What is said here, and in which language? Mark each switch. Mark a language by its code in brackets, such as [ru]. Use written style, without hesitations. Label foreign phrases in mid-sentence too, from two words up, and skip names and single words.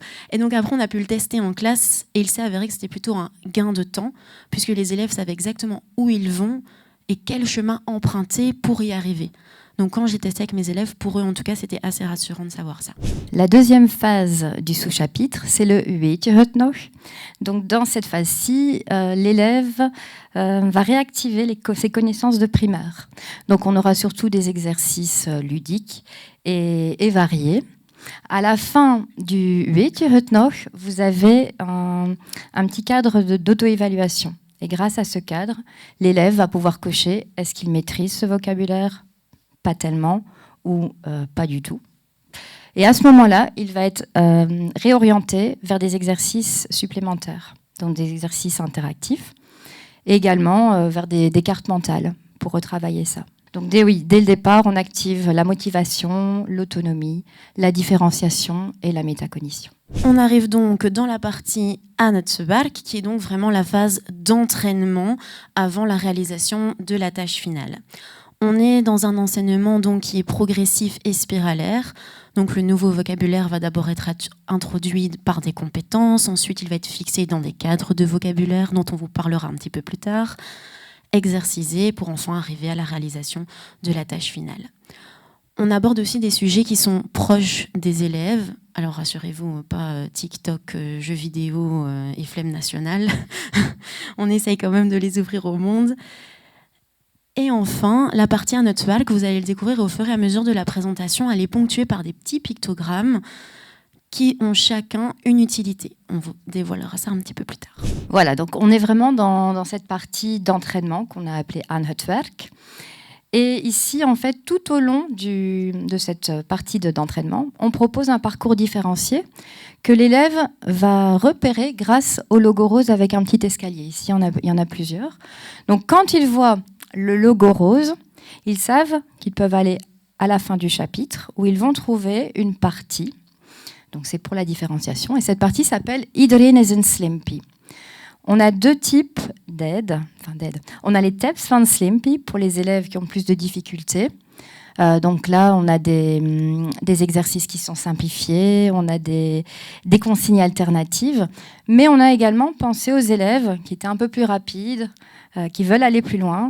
[fr] Et donc après, on a pu le tester en classe et il s'est avéré que c'était plutôt un gain de temps puisque les élèves savaient exactement où ils vont et quel chemin emprunter pour y arriver. Donc quand j'ai testé avec mes élèves, pour eux en tout cas, c'était assez rassurant de savoir ça. La deuxième phase du sous-chapitre, c'est le [nl] Weet je het nog. [fr] Donc dans cette phase-ci, l'élève va réactiver ses connaissances de primaire. Donc on aura surtout des exercices ludiques et variés. À la fin du [nl] Weet je het nog, [fr] vous avez un petit cadre d'auto-évaluation. Et grâce à ce cadre, l'élève va pouvoir cocher est-ce qu'il maîtrise ce vocabulaire ? Pas tellement ou pas du tout. Et à ce moment-là, il va être réorienté vers des exercices supplémentaires, donc des exercices interactifs, et également vers des cartes mentales pour retravailler ça. Donc dès le départ, on active la motivation, l'autonomie, la différenciation et la métacognition. On arrive donc dans la partie [nl] aan het werk, [fr] qui est donc vraiment la phase d'entraînement avant la réalisation de la tâche finale. On est dans un enseignement donc qui est progressif et spiralaire. Donc le nouveau vocabulaire va d'abord être introduit par des compétences, ensuite il va être fixé dans des cadres de vocabulaire dont on vous parlera un petit peu plus tard, exercisé pour enfin arriver à la réalisation de la tâche finale. On aborde aussi des sujets qui sont proches des élèves. Alors rassurez-vous, pas TikTok, jeux vidéo et flemme nationale. On essaye quand même de les ouvrir au monde. Et enfin, la partie [nl] aan het werk, [fr] vous allez le découvrir au fur et à mesure de la présentation, elle est ponctuée par des petits pictogrammes qui ont chacun une utilité. On vous dévoilera ça un petit peu plus tard. Voilà, donc on est vraiment dans cette partie d'entraînement qu'on a appelée [nl] aan het werk. [fr] Et ici, en fait, tout au long de cette partie d'entraînement, on propose un parcours différencié que l'élève va repérer grâce au logo rose avec un petit escalier. Ici, il y en a plusieurs. Donc, quand ils voient le logo rose, ils savent qu'ils peuvent aller à la fin du chapitre où ils vont trouver une partie. Donc, c'est pour la différenciation. Et cette partie s'appelle « [nl] Iedereen is een slimpie ». [fr] On a deux types d'aides. On a les [nl] TEPS van Slimpie [fr] pour les élèves qui ont plus de difficultés. Donc là, on a des exercices qui sont simplifiés, on a des consignes alternatives, mais on a également pensé aux élèves qui étaient un peu plus rapides, qui veulent aller plus loin.